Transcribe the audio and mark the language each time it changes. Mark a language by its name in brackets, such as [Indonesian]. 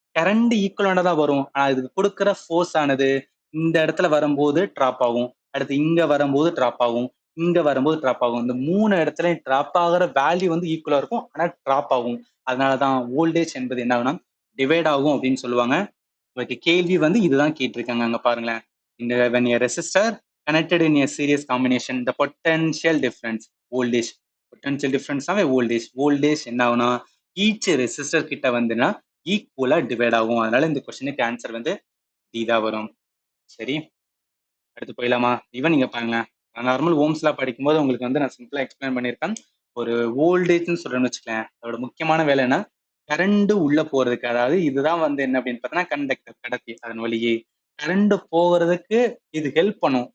[Tamil] Current ஈக்குவலான தான் வரும். ஆனா இதுக்கு கொடுக்குற ஃபோர்ஸ் ஆனது இந்த இடத்துல வரும்போது டிராப் ஆகும், அடுத்து இங்க வரும்போது டிராப் ஆகும், இங்க வரும்போது டிராப் ஆகும். இந்த 3 இடத்துல டிராப் ஆகிற வேல்யூ வந்து ஈக்குவலா இருக்கும், ஆனா டிராப் ஆகும். அதனாலதான் வோல்டேஜ் என்பது என்ன ஆகும்னா டிவைட் ஆகும் அப்படின்னு சொல்லுவாங்க. ஓகே, கேள்வி வந்து இதுதான் கேட்டிருக்காங்க. அங்க பாருங்களேன். [English] இந்த when a resistor connected in a series combination the potential difference voltage, potential difference ஆவே voltage [Tamil] என்ன ஆகும்னா ஈச் ரெசிஸ்டர் கிட்ட வந்துன்னா ஈக்குவலா டிவைட் ஆகும். அதனால இந்த கொஸ்டினுக்கு ஆன்சர் வந்து டி தான் வரும். சரி, அடுத்து போயிடலாமா. இவன் நீங்க பாருங்களேன், நார்மல் ஓம்ஸ்லா படிக்கும்போது உங்களுக்கு வந்து நான் சிம்பிளா எக்ஸ்பிளைன் பண்ணியிருக்கேன். ஒரு வோல்டேஜ்னு சொல்றேன்னு வச்சுக்கலேன், அதோட முக்கியமான வேலை என்ன, கரண்ட் உள்ள போறதுக்கு. அதாவது இதுதான் வந்து என்ன அப்படின்னு பார்த்தீங்கன்னா கண்டக்டர், கடத்தி. அதன் வழியே கரண்ட் போகிறதுக்கு இது ஹெல்ப் பண்ணும்.